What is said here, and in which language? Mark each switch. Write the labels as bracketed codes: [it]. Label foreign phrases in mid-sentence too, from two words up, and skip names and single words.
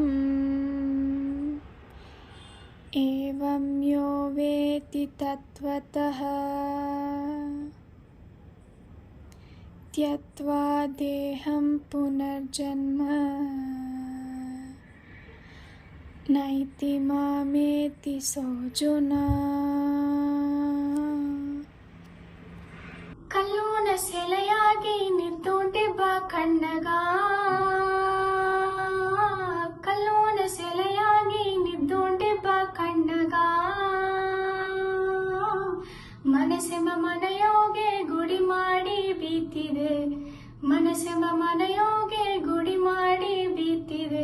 [sa] एवं यो वेत्ति तत्त्वतः त्यक्त्वा देहं पुनर्जन्म नैति मामेति सोऽर्जुन। [kn] ಕಲ್ಲೋನ ಸೆಲೆಯಾಗಿ ನಿಂತೋಂಟೆ ಬಾ ಕಣ್ಣಗ, ಕಲ್ಲೋನ ಸೆಲೆಯಾಗಿ ನಿಂತೋಂಟೆ ಬಾ ಕಣ್ಣಗ. ಮನಸ್ಸೆಂಬ ಮನೆಯೋಗೆ ಗುಡಿ ಮಾಡಿ ಬೀತಿದೆ, ಮನಸ್ಸೆಂಬ ಮನೆಯೋಗೆ ಗುಡಿ ಮಾಡಿ ಬೀತಿದೆ.